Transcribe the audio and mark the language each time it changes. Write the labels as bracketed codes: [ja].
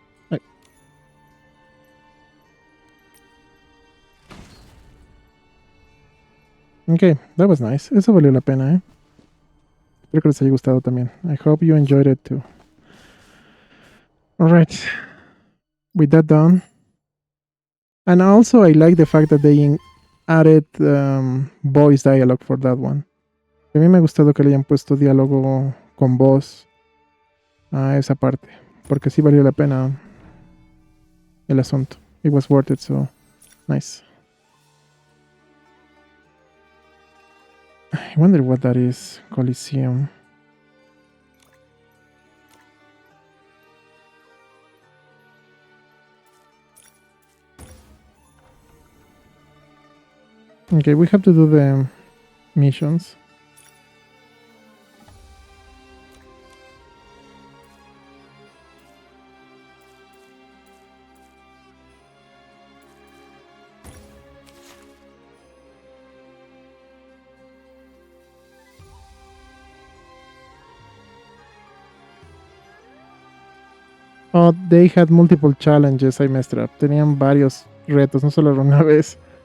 [en] Ay. Okay, that was nice. [es] Eso valió la pena, ¿eh? Espero que les haya gustado también. [en] I hope you enjoyed it too. Alright. With that done. And also I like the fact that they added voice dialogue for that one. [es] A mí me ha gustado que le hayan puesto diálogo con voz a esa parte. Porque sí valió la pena el asunto. [en] It was worth it, so nice. I wonder what that is. Coliseum. Okay, we have to do the missions. Oh, they had multiple challenges. I messed up. [es] Tenían varios retos, no solo una vez.